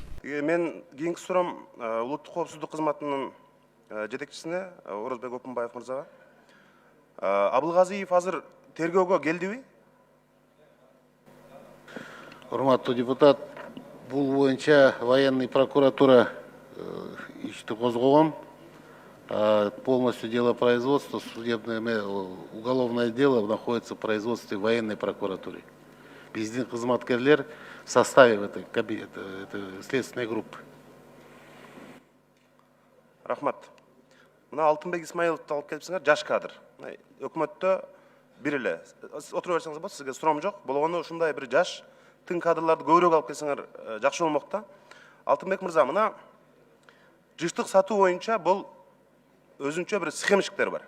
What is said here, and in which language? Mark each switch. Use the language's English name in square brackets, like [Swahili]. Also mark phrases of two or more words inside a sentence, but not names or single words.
[Kyrgyz] Мен кийинки суроом улуттук коопсуздук кызматынын жетекчисине Орозбек Опунбаев мырзага. Абылгазиев азыр тергөөгө келдиби? Урматтуу депутат, бул боюнча [Russian] военный прокуратура [Kyrgyz] ишти козгогон. [Russian] Полностью дело производства, судебное уголовное дело находится в производстве военной прокуратуры. [Kyrgyz] Биздин кызматкерлер [Russian] в составе этой следственной группы. [Kyrgyz] Рахмат. Мына Алтынбек Исмаиловду алып келипсиңер, жаш кадр. Өкмөттө бир эле. Отура берсеңиз болот, сизге суроом жок. Болгону ушундай бир жаш тың кадрларды көбүрөөк алып келсеңер жакшы болмок да. Алтынбек мырза, мына жыштык сатуу боюнча бул өзүнчө бир схемчиктер бар.